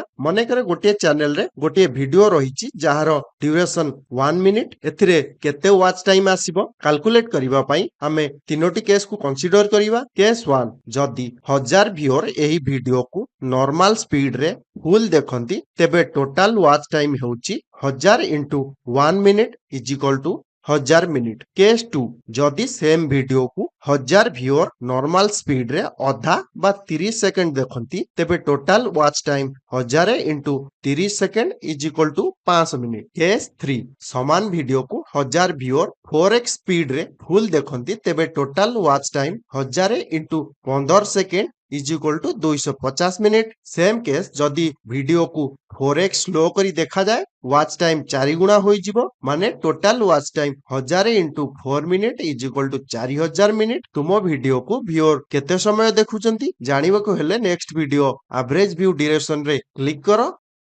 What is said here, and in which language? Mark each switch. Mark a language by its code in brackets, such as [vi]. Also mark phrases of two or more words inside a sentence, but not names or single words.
[or] ମନେକର ଗୋଟିଏ ଚ୍ୟାନେଲରେ ଗୋଟିଏ ଭିଡିଓ ରହିଛି ଯାହାର ଡ୍ୟୁରେସନ 1 ମିନିଟ୍। ଏଥିରେ କେତେ [en] watch time [or] ଆସିବ କାଲକୁଲେଟ୍ କରିବା ପାଇଁ ଆମେ ତିନୋଟି କେସକୁ କନସିଡର କରିବା। କେସ୍ 1, ଯଦି 1000 ଭିଓର ଏହି ଭିଡିଓକୁ [en] normal speed [or] ଫୁଲ ଦେଖନ୍ତି ତେବେ [en] total watch time [or] ହେଉଛି 1000 [en] into 1 minute is equal to [or] 1000 ମିନିଟ୍। କେସ୍ 2, ଯଦି [en] same video [or] 1000 ଭିଓର [en] normal speed [or] ଅଧା ବା 30 ସେକେଣ୍ଡ ଦେଖନ୍ତି ତେବେ [en] total watch time [or] 1000 into 30 ସେକେଣ୍ଡ [en] is equal to [or] 500 ମିନିଟ୍। କେସ୍ 3, ସମାନ ଭିଡିଓକୁ 1000 ଭିଓର 4x ସ୍ପିଡରେ ଫୁଲ ଦେଖନ୍ତି ତେବେ [en] total watch time [or] 1000 into 15 ସେକେଣ୍ଡ [en] is equal to [or] 250 ମିନିଟ୍। [en] same case [or] ଯଦି ଭିଡିଓକୁ 4x ସ୍ଲୋ କରି ଦେଖାଯାଏ [en] watch time [or] 4 ଗୁଣା ହୋଇଯିବ, ମାନେ [en] total watch time [or] 1000 into 4 ମିନିଟ୍ [en] is equal to [or] 4000 ମିନିଟ୍। ତୁମ ଭିଡିଓକୁ ଭିଓର କେତେ ସମୟ ଦେଖୁଛନ୍ତି ଜାଣିବାକୁ ହେଲେ [en] next video average view duration [or] କ୍ଲିକ୍ କର।